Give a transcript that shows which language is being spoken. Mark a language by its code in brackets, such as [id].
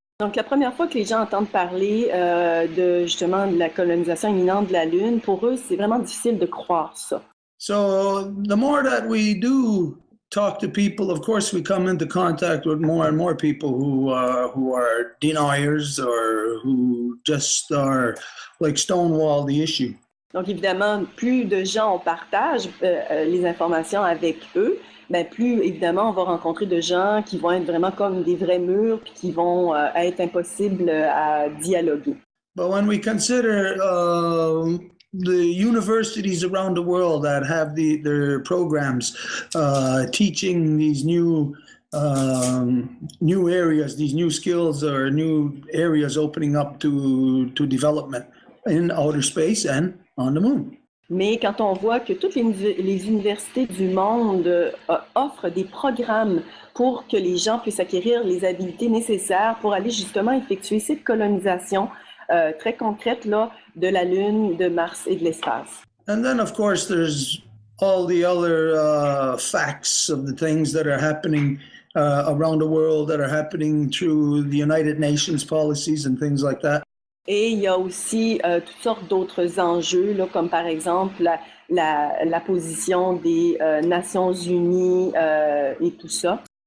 [fr] Donc, la première fois que les gens entendent parler justement de la colonisation imminente de la Lune, pour eux, c'est vraiment difficile de croire ça. [en] So, the more that we do talk to people, of course, we come into contact with more and more people who are deniers or who just are like stonewall the issue. [fr] Donc, évidemment, plus de gens on partage les informations avec eux, ben plus, évidemment, on va rencontrer de gens qui vont être vraiment comme des vrais murs puis qui vont être impossibles à dialoguer. [en] But when we consider the universities around the world that have their programs teaching these new areas, these new skills or new areas opening up to development in outer space and on the moon. [fr] Mais quand on voit que toutes les universités du monde offrent des programmes pour que les gens puissent acquérir les habiletés nécessaires pour aller justement effectuer cette colonisation très concrète là, de la Lune, de Mars et de l'espace. [en] And then, of course, there's all the other facts of the things that are happening around the world, that are happening through the United Nations policies and things like that. [fr] Et il y a aussi toutes sortes d'autres enjeux, là, comme par exemple la position des Nations Unies et tout ça.